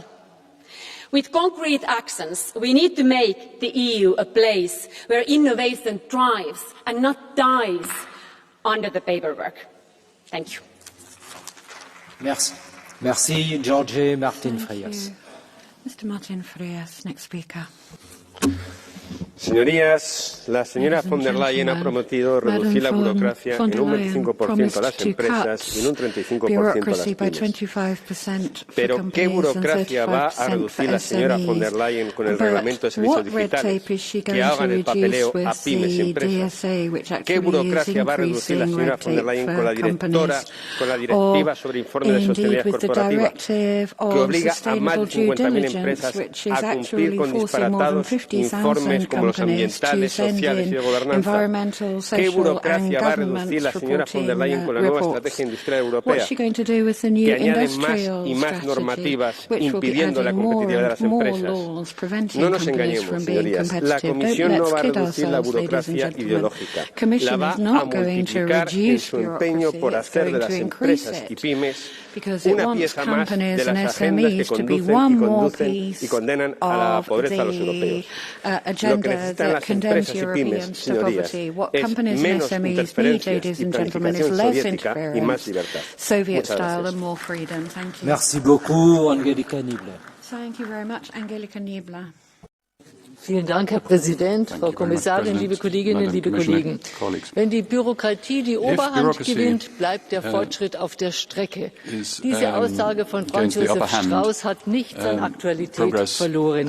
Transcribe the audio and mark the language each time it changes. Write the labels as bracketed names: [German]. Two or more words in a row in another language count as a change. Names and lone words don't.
[English] With concrete actions, we need to make the EU a place where innovation thrives and not dies under the paperwork. Thank you. [French] Merci. Merci, Jorge Martin Frias. [English] Mr. Martin Frias, next speaker. [Spanish] Señorías, la señora von der Leyen ha prometido reducir la burocracia en un 25% a las empresas y en un 35% a las pymes. Pero, ¿qué burocracia va a reducir la señora von der Leyen con el reglamento de servicios digitales que hagan el papeleo a pymes y empresas? ¿Qué burocracia va a reducir la señora von der Leyen con la directiva sobre informes de sostenibilidad corporativa que obliga a más de 50.000 empresas a cumplir con disparatados informes como los ambientales, sociales y de gobernanza? ¿Qué burocracia va a reducir la señora von der Leyen con la nueva estrategia industrial europea, que añade más y más normativas impidiendo la competitividad de las empresas? No nos engañemos, señorías. La Comisión no va a reducir la burocracia ideológica. La va a multiplicar en su empeño por hacer de las empresas y pymes una pieza más de las agendas que conducen y condenan a la pobreza a los europeos. Lo que necesitan las empresas y pymes, señorías, es menos interferencias y planificación soviética y más libertad. Muchas gracias. [French] Merci beaucoup, Angelika Niebler. [English] Thank you very much, Angelika Niebler. [German] Vielen Dank, Herr Präsident, Frau Kommissarin, liebe Kolleginnen, liebe Kollegen. Wenn die Bürokratie die Oberhand gewinnt, bleibt der Fortschritt auf der Strecke. Diese Aussage von Franz Josef Strauß hat nichts an Aktualität verloren.